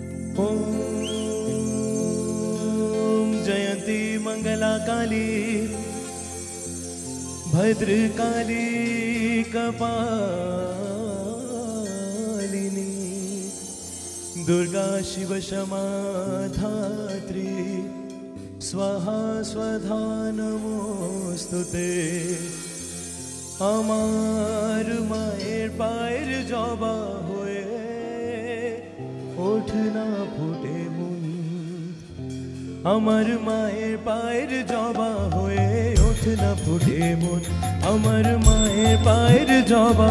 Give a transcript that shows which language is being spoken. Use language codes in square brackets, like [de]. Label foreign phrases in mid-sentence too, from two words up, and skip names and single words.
[sa] ओम जयंती मंगला काली भद्रकाली कपालिनी दुर्गा शिव क्षमा धात्री स्वाहा स्वधा नमोस्तुते [bn] আমার মায়ের পায়ের জবা হয়ে ওঠ না ফুটে মন আমার মায়ের পায়ের জবা হয়ে ওঠ না ফুটে মন আমার মায়ের পায়ের জবা